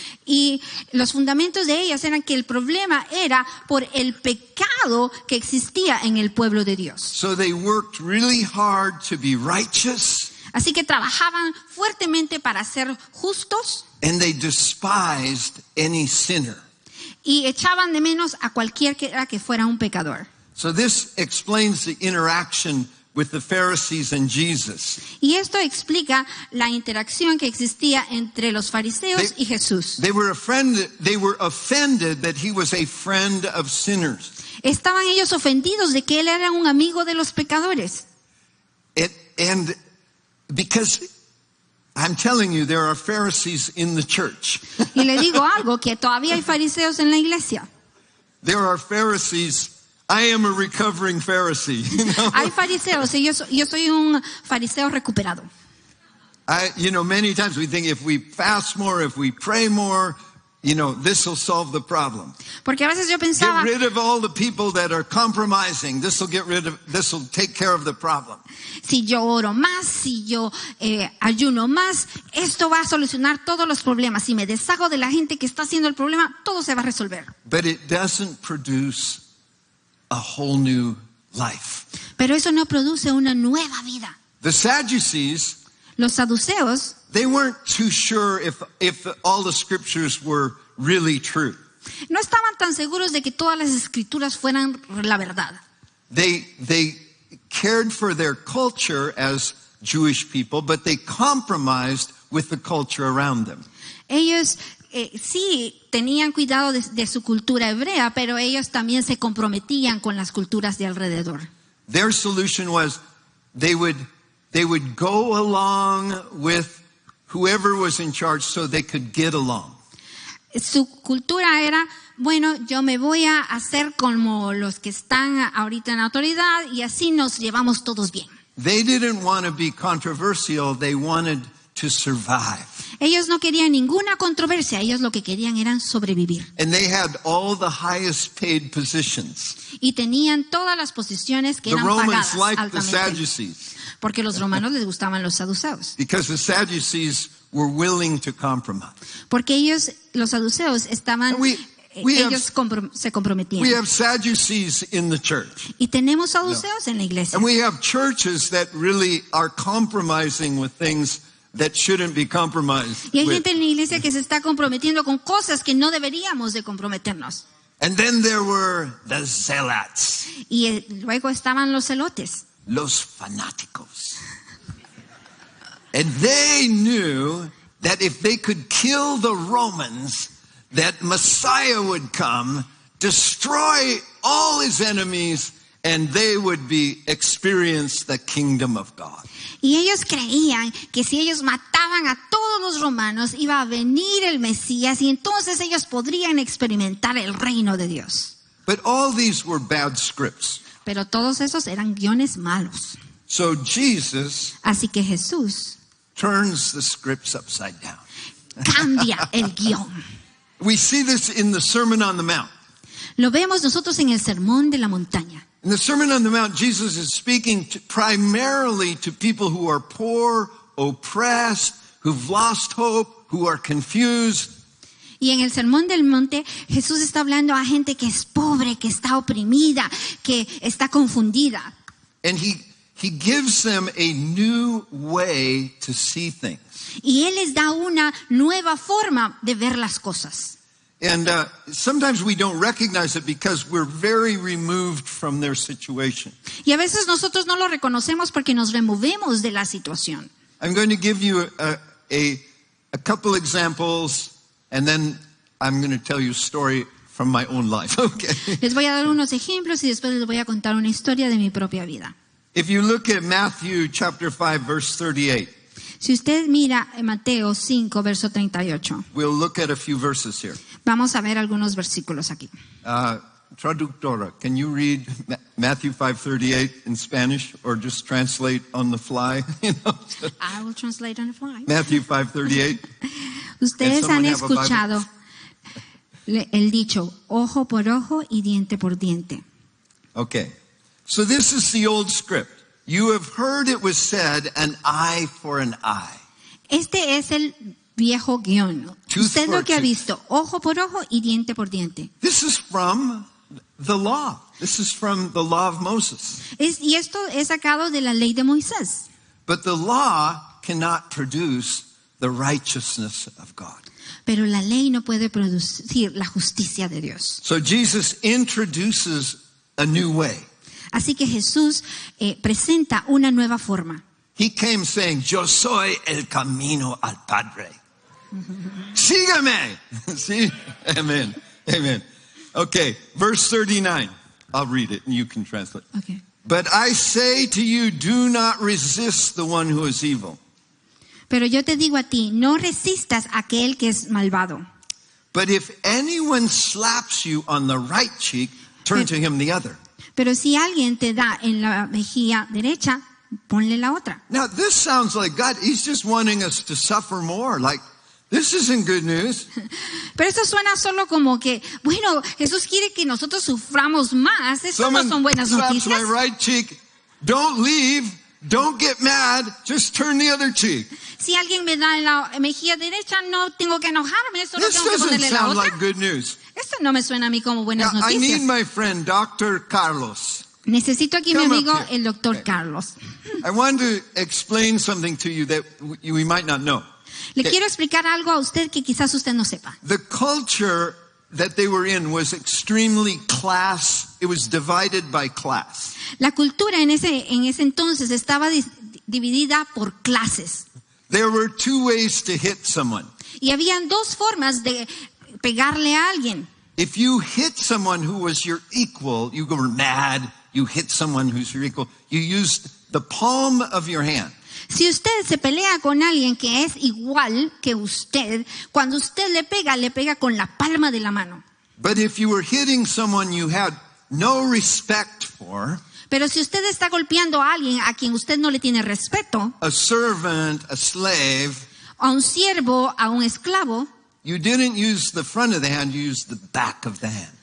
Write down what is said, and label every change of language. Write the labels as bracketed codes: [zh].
[es] Y los fundamentos de ellas eran que el problema era por el pecado que existía en el pueblo de Dios. [en] So they worked really hard to be righteous, [es] Así que trabajaban fuertemente para ser justos [en] and they despised any sinner. [es] y echaban de menos a cualquiera que fuera un pecador. [en] So this explains the interaction with the Pharisees and Jesus. [es] Y esto explica la interacción que existía entre los fariseos y Jesús. [en] They were offended that he was a friend of sinners. [es] Estaban ellos ofendidos de que él era un amigo de los pecadores. [en] And because I'm telling you, there are Pharisees in the church. [es] Y le digo algo, que todavía hay fariseos en la iglesia. [en] There are Pharisees. I am a recovering Pharisee. You know? [es] Hay fariseos y yo soy un fariseo recuperado. [en] Many times we think if we fast more, if we pray more, this will solve the problem. [es] Porque a veces yo pensaba, [en] Get rid of all the people that are compromising. This will take care of the problem. [es] si yo oro más, si yo ayuno más, esto va a solucionar todos los problemas. Si me deshago de la gente que está haciendo el problema, todo se va a resolver. [en] But it doesn't produce a whole new life. [es] Pero eso no produce una nueva vida. [en] The Sadducees, [es] Los saduceos [en] they weren't too sure if all the scriptures were really true. [es] no estaban tan seguros de que todas las escrituras fueran la verdad. [en] They cared for their culture as Jewish people, but they compromised with the culture around them. [es] Ellos sí tenían cuidado de su cultura hebrea, pero ellos también se comprometían con las culturas de alrededor. [en] Their solution was they would go along with whoever was in charge so they could get along. [es] Su cultura era, bueno, yo me voy a hacer como los que están ahorita en autoridad y así nos llevamos todos bien. [en] They didn't want to be controversial, they wanted to survive. [es] Ellos no querían ninguna controversia, ellos lo que querían eran sobrevivir. [en] And they had all the highest paid positions. [es] Y tenían todas las posiciones que [en] The [es] eran [en] Romans [es] pagadas [en] liked the [es] altamente. [en] Sadducees [es] Porque los romanos les gustaban los saduceos. [en] because the Sadducees were willing to compromise. [es] Porque ellos, los saduceos, estaban, [en] We [es] se comprometían. [en] We have Sadducees in the church. [es] Y tenemos saduceos en la iglesia. [en] And we have churches that really are compromising with things that shouldn't be compromised [es] Y hay [en] with. [es] gente en la iglesia que se está comprometiendo con cosas que no deberíamos de comprometernos. [en] And then there were the zealots, [es] Y luego estaban los celotes. los fanáticos. [en] And they knew that if they could kill the Romans, that Messiah would come, destroy all his enemies, and they would experience the kingdom of God. [es] Y ellos creían que si ellos mataban a todos los romanos, iba a venir el Mesías y entonces ellos podrían experimentar el reino de Dios. [en] But all these were bad scripts. [es] Pero todos esos eran guiones malos. [en] So Jesus [es] Así que Jesús [en] turns the scripts upside down. [es] cambia el guión. [en] We see this in the Sermon on the Mount. [es] Lo vemos nosotros en el Sermón de la Montaña. [en] In the Sermon on the Mount, Jesus is speaking primarily to people who are poor, oppressed, who've lost hope, who are confused. [es] Y en el Sermón del Monte, Jesús está hablando a gente que es pobre, que está oprimida, que está confundida. [en] And he gives them a new way to see things. [es] Y Él les da una nueva forma de ver las cosas. [en] And sometimes we don't recognize it because we're very removed from their situation. [es] Y a veces nosotros no lo reconocemos porque nos removemos de la situación. [en] I'm going to give you a couple examples, and then I'm going to tell you a story from my own life. Okay. [es] Les voy a dar unos ejemplos y después les voy a contar una historia de mi propia vida. [en] If you look at Matthew chapter 5, verse 38, [es] Si usted mira en Mateo 5, verso 38, [en] we'll look at a few verses here. [es] vamos a ver algunos versículos aquí. [en] Traductora, can you read Matthew 5:38 in Spanish, or just translate on the fly? I will translate on the fly. Matthew 5:38. [es] Ustedes han [en] someone have a Bible? [es] escuchado el dicho, ojo por ojo y diente por diente. [en] Okay. So this is the old script. You have heard it was said, an eye for an eye. [es] Este es el viejo guión. [en] Tooth [es] Usted [en] for [es] lo que ha [en] tooth. [es] visto, ojo por ojo y diente por diente. [en] This is from the law. This is from the law of Moses. [es] Y esto es sacado de la ley de Moisés. [en] But the law cannot produce the righteousness of God. [es] Pero la ley no puede producir la justicia de Dios. [en] So Jesus introduces a new way. [es] Así que Jesús presenta una nueva forma. [en] He came saying, [es] yo soy el camino al Padre. Sígame. [en] See? [es] Amen. Amen. [en] Okay, verse 39. I'll read it and you can translate. Okay. But I say to you, do not resist the one who is evil. [es] Pero yo te digo a ti, no resistas a aquel que es malvado. [en] But if anyone slaps you on the right cheek, turn to him the other. [es] Pero si alguien te da en la mejilla derecha, ponle la otra. [en] Now, this sounds like God, he's just wanting us to suffer more. Like, this isn't good news. [es] Pero eso suena solo como que, bueno, Jesús quiere que nosotros suframos más. Eso no son buenas [en] slaps [es] noticias. [en] my right cheek. Don't leave. Don't get mad. Just turn the other cheek. [es] Si alguien me da en la mejilla derecha, no tengo que enojarme, solo [en] This [es] tengo que [en] doesn't [es] ponerle la [en] sound [es] otra. [en] like good news. [es] Esto no me suena a mí como buenas [en] Now, I need [es] noticias. [en] my friend, Dr. Carlos. [es] Necesito aquí mi [en] Come up [es] amigo, [en] here. [es] el doctor Carlos. [en] I want to explain something to you that we might not know. [es] Le [en] Okay. [es] quiero explicar algo a usted que quizás usted no sepa. [en] The culture that they were in was extremely class. It was divided by class. [es] La cultura en ese entonces estaba dividida por clases. [en] There were two ways to hit someone. [es] Y habían dos formas de pegarle a alguien. [en] If you hit someone who was your equal, you were mad. You hit someone who's your equal. You used the palm of your hand. [es] Si usted se pelea con alguien que es igual que usted, cuando usted le pega con la palma de la mano. [en] But if you were hitting someone you had no respect for, [es] Pero si usted está golpeando a alguien a quien usted no le tiene respeto, [en] a servant, a slave, [es] a un siervo, a un esclavo, [en] you didn't use the front of the hand, you used the back of the hand.